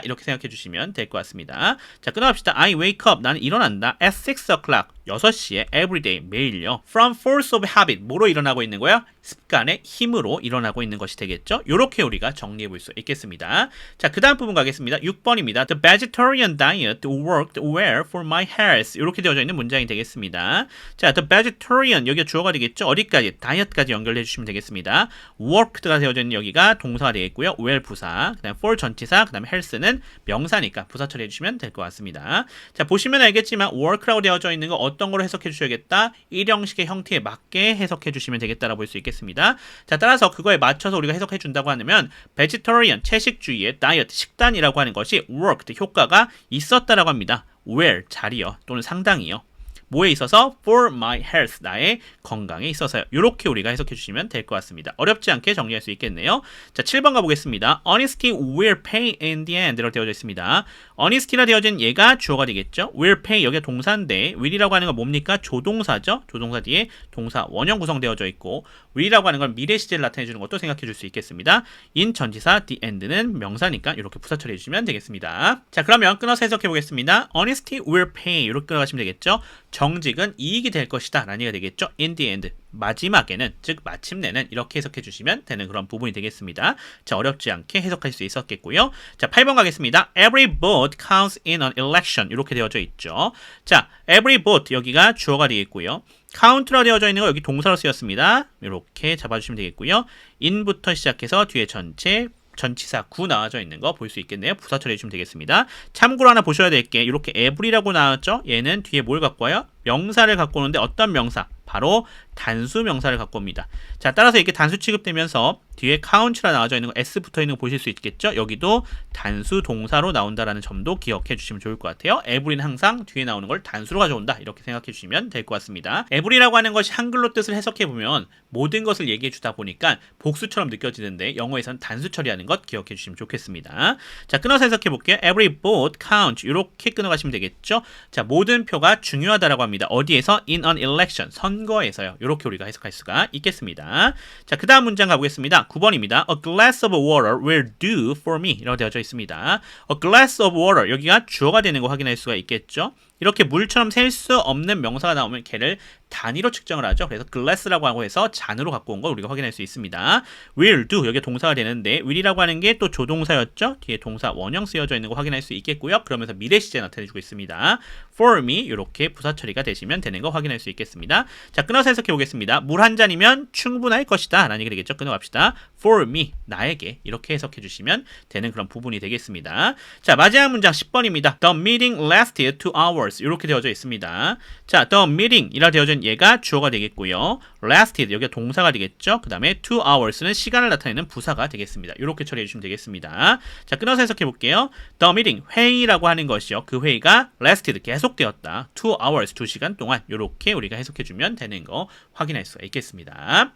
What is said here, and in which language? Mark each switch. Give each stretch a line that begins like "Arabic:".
Korean: 이렇게 생각해 주시면 될 것 같습니다. 자, 끊어갑시다.
English: I wake up.
Korean: 나는 일어난다.
English: at 6 o'clock.
Korean: 6시에 everyday 매일요.
English: From force of habit
Korean: 뭐로 일어나고 있는 거야? 습관의 힘으로 일어나고 있는 것이 되겠죠. 이렇게 우리가 정리해 볼 수 있겠습니다. 자, 그 다음 부분 가겠습니다. 6번입니다.
English: The vegetarian diet worked well for my health.
Korean: 이렇게 되어져 있는 문장이 되겠습니다. 자, the vegetarian 여기가 주어가 되겠죠. 어디까지? 다이어트까지 연결해 주시면 되겠습니다. worked가 되어져 있는 여기가 동사가 되겠고요. well 부사, 그 다음 for 전치사, 그 다음 health는 명사니까 부사 처리해 주시면 될 것 같습니다. 자, 보시면 알겠지만 work라고 되어져 있는 거 어떤 거로 해석해 주셔야겠다? 일형식의 형태에 맞게 해석해 주시면 되겠다라고 볼 수 있겠습니다. 자, 따라서 그거에 맞춰서 우리가 해석해 준다고 하면 vegetarian, 채식주의의 diet, 식단이라고 하는 것이 worked, 효과가 있었다라고 합니다. where, 자리요. 또는 상당히요. 뭐에 있어서?
English: for my health,
Korean: 나의 건강에 있어서요. 이렇게 우리가 해석해 주시면 될 것 같습니다. 어렵지 않게 정리할 수 있겠네요. 자, 7번 가보겠습니다.
English: Honesty will pay in the end
Korean: 라고 되어져 있습니다. Honesty라 되어진 얘가 주어가 되겠죠. will pay 여기가 동사인데 will이라고 하는 건 뭡니까? 조동사죠. 조동사 뒤에 동사 원형 구성되어져 있고 will이라고 하는 건 미래 시제를 나타내 주는 것도 생각해 줄 수 있겠습니다. in 전치사 the end는 명사니까 이렇게 부사 처리해 주시면 되겠습니다. 자, 그러면 끊어서 해석해 보겠습니다.
English: Honesty will pay
Korean: 이렇게 끊어가시면 되겠죠. 정직은 이익이 될 것이다 라는 얘기가 되겠죠.
English: in the end
Korean: 마지막에는 즉 마침내는 이렇게 해석해 주시면 되는 그런 부분이 되겠습니다. 자, 어렵지 않게 해석할 수 있었겠고요. 자, 8번 가겠습니다.
English: Every vote counts in an election
Korean: 이렇게 되어져 있죠. 자, every vote 여기가 주어가 되겠고요. count라 되어져 있는 거 여기 동사로 쓰였습니다. 이렇게 잡아주시면 되겠고요. in부터 시작해서 뒤에 전체 전치사 구 나와져 있는 거 볼 수 있겠네요. 부사 처리해 주시면 되겠습니다. 참고로 하나 보셔야 될 게 이렇게 every라고 나왔죠. 얘는 뒤에 뭘 갖고 와요? 명사를 갖고 오는데 어떤 명사? 바로 단수 명사를 갖고 옵니다. 자, 따라서 이렇게 단수 취급되면서 뒤에 count라 나와져 있는 거 S 붙어 있는 거 보실 수 있겠죠? 여기도 단수 동사로 나온다라는 점도 기억해 주시면 좋을 것 같아요. every는 항상 뒤에 나오는 걸 단수로 가져온다. 이렇게 생각해 주시면 될 것 같습니다. every라고 하는 것이 한글로 뜻을 해석해 보면 모든 것을 얘기해 주다 보니까 복수처럼 느껴지는데 영어에서는 단수 처리하는 것 기억해 주시면 좋겠습니다. 자, 끊어서 해석해 볼게요.
English: every vote counts
Korean: 이렇게 끊어가시면 되겠죠? 자, 모든 표가 중요하다라고 합니다. 어디에서?
English: in an election
Korean: 선거에서요. 이렇게 우리가 해석할 수가 있겠습니다. 자, 그 다음 문장 가보겠습니다. 9번입니다.
English: A glass of water will do for me
Korean: 라고 되어져 있습니다.
English: A glass of water
Korean: 여기가 주어가 되는 거 확인할 수가 있겠죠. 이렇게 물처럼 셀 수 없는 명사가 나오면 걔를 단위로 측정을 하죠. 그래서 glass라고 하고 해서 잔으로 갖고 온 걸 우리가 확인할 수 있습니다. will do 여기 동사가 되는데 will이라고 하는 게 또 조동사였죠. 뒤에 동사 원형 쓰여져 있는 거 확인할 수 있겠고요. 그러면서 미래 시제 나타내주고 있습니다.
English: for me
Korean: 이렇게 부사 처리가 되시면 되는 거 확인할 수 있겠습니다. 자, 끊어서 해석해 보겠습니다. 물 한 잔이면 충분할 것이다 라는 얘기 되겠죠. 끊어갑시다.
English: for me
Korean: 나에게 이렇게 해석해 주시면 되는 그런 부분이 되겠습니다. 자, 마지막 문장 10번입니다.
English: The meeting lasted 2 hours
Korean: 이렇게 되어져 있습니다. 자, the meeting 이라 되어진 얘가 주어가 되겠고요. lasted 여기가 동사가 되겠죠. 그 다음에 2 hours는 시간을 나타내는 부사가 되겠습니다. 이렇게 처리해 주시면 되겠습니다. 자, 끊어서 해석해 볼게요.
English: The meeting
Korean: 회의라고 하는 것이요. 그 회의가 lasted 계속되었다. 2 hours 2시간 동안 이렇게 우리가 해석해 주면 되는 거 확인할 수가 있겠습니다.